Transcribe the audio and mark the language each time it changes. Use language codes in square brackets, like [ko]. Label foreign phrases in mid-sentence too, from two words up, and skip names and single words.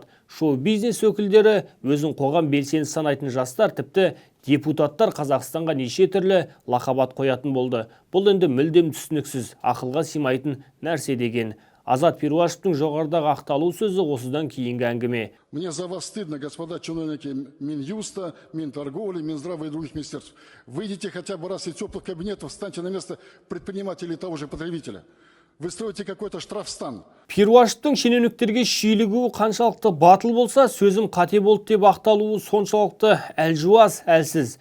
[kk] Шоу-бизнес өкілдері, өзін қоғам белсендісі санайтын жастар, тіпті депутаттар Қазақстанға неше түрлі лақабат қоятын болды. Бұл енді мүлдем түсініксіз, ақылға сыймайтын нәрсе деген. Азат Перуашевтың жоғарыдағы ақталу сөзі осыдан кейінгі әңгіме. [ru] Мне за вас стыдно, господа чиновники Минюста, Минторговли, Минздрава и других министерств. Выйдите хотя бы раз из теплых кабинетов, встаньте на место предпринимателя и того же потребителя. Вы строите какой-то штрафстан. [kk] Перуашевтың шенеуніктерге шүйлігуі қаншалықты батыл болса, сөзім қате болды деп ақталуы соншалықты әлжуаз, әлсіз.